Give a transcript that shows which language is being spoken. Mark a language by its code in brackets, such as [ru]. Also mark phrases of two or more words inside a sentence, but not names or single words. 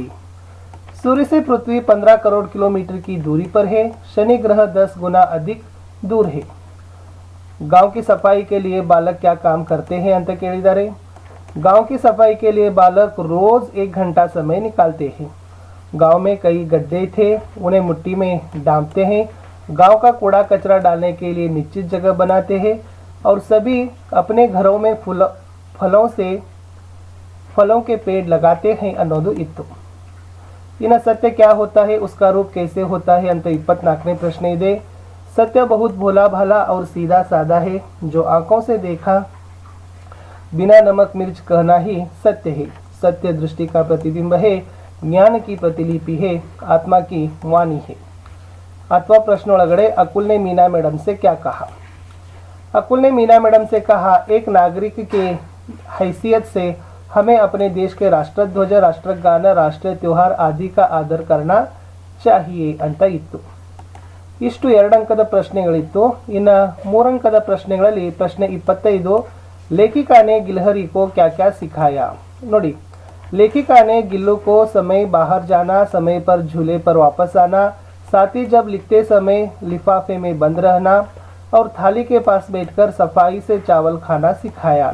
[hi] सूर्य से पृथ्वी 15 करोड़ किलोमीटर की दूरी पर है. शनि ग्रह 10 गुना अधिक दूर है. गांव की सफाई के लिए बालक क्या काम करते हैं [kn] ಅಂತ ಕೇಳಿದ್ದಾರೆ. [hi] गांव की सफाई के लिए बालक रोज 1 घंटा समय निकालते हैं. गांव में कई गड्ढे थे, उन्हें मिट्टी में डांपते हैं. गांव का कूड़ा कचरा डालने के लिए निश्चित जगह बनाते हैं और सभी अपने घरों में फलों के पेड़ लगाते हैं [kn] ಅನ್ನೋದು ಇತ್ತು. [hi] ಇನ್ನು सत्य क्या होता है, उसका रूप कैसे होता है [kn] ಅಂತ 24ನೇ ಪ್ರಶ್ನೆ ಇದೆ. [hi] सत्य बहुत भोला भाला और सीधा साधा है. जो आंखों से देखा बिना नमक मिर्च कहना ही सत्य है. सत्य दृष्टि का प्रतिबिंब है, ज्ञान की प्रतिलिपि है, आत्मा की वाणी है. 8वां प्रश्न ಒಳಗಡೆ अकुल ने मीना मैडम से क्या कहा. अकुल ने मीना मैडम से कहा, एक नागरिक के हैसियत से हमें अपने देश के राष्ट्रध्वज, राष्ट्रगान, राष्ट्रीय त्योहार आदि का आदर करना चाहिए [kn] ಅಂತ ಇತ್ತು. ಇಷ್ಟು 2 ಅಂಕದ ಪ್ರಶ್ನೆಗಳಿತ್ತು. ಇನ್ನು 3 ಅಂಕದ ಪ್ರಶ್ನೆಗಳಲ್ಲಿ ಪ್ರಶ್ನೆ 25 [hi] लेखिका ने गिलहरी को क्या क्या सिखाया. ನೋಡಿ, लेखिका ने गिल्लू को समय बाहर जाना, समय पर झूले पर वापस आना, साथ ही जब लिखते समय लिफाफे में बंद रहना और थाली के पास बैठकर सफाई से चावल खाना सिखाया।